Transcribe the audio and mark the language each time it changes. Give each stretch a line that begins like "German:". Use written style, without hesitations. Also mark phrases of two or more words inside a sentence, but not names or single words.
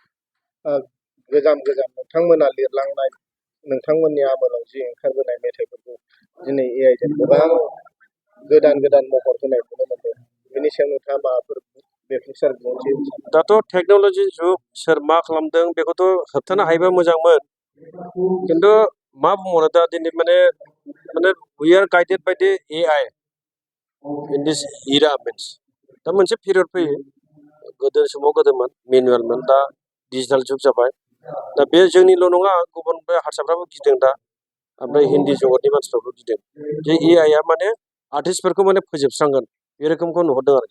Bodo: गोजाम नोंथांमोना लिरलांनाय, नोंथांमोननि आमोलाव जि ओंखारबोनाय मेथाइफोरखौ दिनै एआइजों गोबां गोदान महर होनाय नुनो मोनदों। बेनि सायाव नोंथाङा माबाफोर बेफोर दाथ' टेक्न'लजि जुग, सोर मा खालामदों बेखौथ' होबथानो हायोबा मोजांमोन, खिन्थु मा बुंबावनो, दा दिनै माने
English: we are guided by the AI in this era means.
Bodo: दा मोनसे पिरियड फैयो, गोदो समाव गोदोमोन मेनुवेलमोन, दा डिजिटेल जुग जाबाय। दा बे जोंनिल' नङा, गुबुन बे हारसाफ्राबो गिदों दा, ओमफ्राय हिन्दी जगतनि मानसिफ्राबो गिदों जे एआइआ माने आर्टिस्टफोरखौ माने फोजोबस्रांगोन, बे रोखोमखौ नुहरदों आरो।